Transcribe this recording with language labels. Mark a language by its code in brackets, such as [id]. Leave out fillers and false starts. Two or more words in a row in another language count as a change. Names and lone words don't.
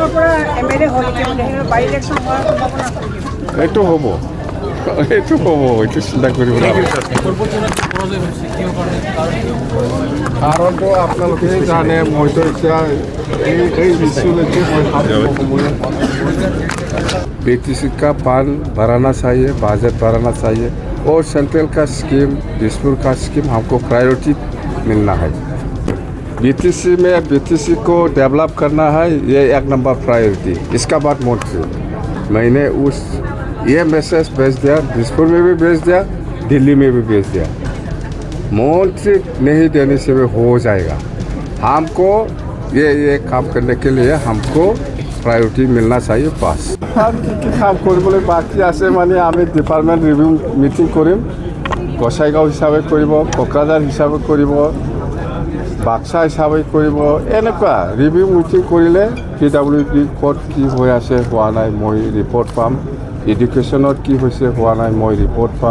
[as] এইটো হ'ব এইটো হ'ব এইটো চিন্তা কৰিব নালাগে কাৰণটো আপোনালোকে জানে মইতো এতিয়া এই ইস্যুলৈকে মই [hi] BTC का फंड बढ़ाना चाहिए, बजट बढ़ाना चाहिए और सेंट्रल का स्कीम, दिसपुर का स्कीम हमको प्रायोरिटी मिलना है। BTC को डेवलप करना है, ये एक नंबर प्रायोरिटी। इसका बाद मंत्री मैंने ये मैसेज भेज दिया, दिसपुर में भी भेज दिया, दिल्ली में भी भेज दिया। मंत्री नहीं देने से भी हो जाएगा। हमको ये काम करने के लिए हमको प्रायोरिटी मिलना चाहिए बस। [as] কাম কৰিবলৈ বাকী আছে মানে আমি [en] department review meeting [as] কৰিম, গোসাইগাঁও হিচাপে কৰিব, কোকৰাঝাৰ হিচাপে কৰিব, বাক্সা হিচাপে কৰিব, এনেকুৱা [en] review meeting [as] কৰিলে PWD ক'ত কি হৈ আছে হোৱা নাই মই ৰিপৰ্ট পাম, এডুকেশ্যনত কি হৈছে হোৱা নাই মই ৰিপৰ্ট পাম।